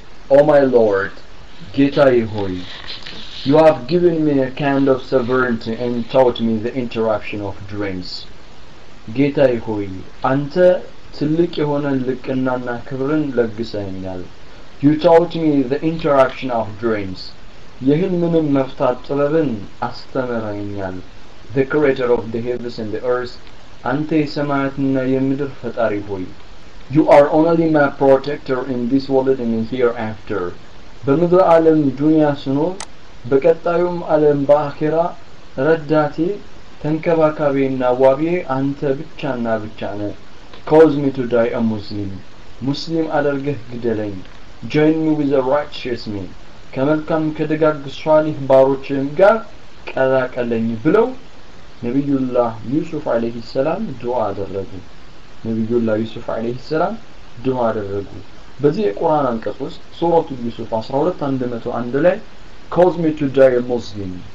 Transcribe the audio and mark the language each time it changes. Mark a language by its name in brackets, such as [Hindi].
[English] O my Lord, [Amharic] ጌታዬ ሆይ [English] You have given me a kind of sovereignty and taught me the interaction of dreams. [Amharic] ጌታዬ ሆይ አንተ ትልቅ የሆነ ልቅናና ክብርን ለግሰኛል [English] You taught me the interaction of dreams. [Amharic] የህልምንም መፍታት ጥበብን አስተምረኛል [English] The creator of the heavens and the earth. [Amharic] አንተ የሰማያትና የምድር ፈጣሪ ሆይ [English] You are only my protector in this world and in hereafter. [Amharic] በምድር ዓለም ዱንያ ስኖር በቀጣዩም ዓለም በአኺራ ረዳቴ ተንከባካቤና ዋቤ አንተ ብቻና ብቻ ነህ [English] Cause me to die a Muslim. [Amharic] ሙስሊም አድርገህ ግደለኝ [English] Join me with the righteous men. [Amharic] ከመልካም ከደጋግ ሷሊህ ባሮችም ጋር ቀላቀለኝ ብለው ነብዩላህ ዩሱፍ አለይሂ ሰላም ዱዓ አደረጉ ነብዩላህ ዩሱፍ አለይሂ ሰላም ዱዓ አደረጉ በዚህ የቁርአን አንቀጽ ውስጥ ሱረቱ ዩሱፍ 12:101 ላይ [English] Cause me to die a Muslim.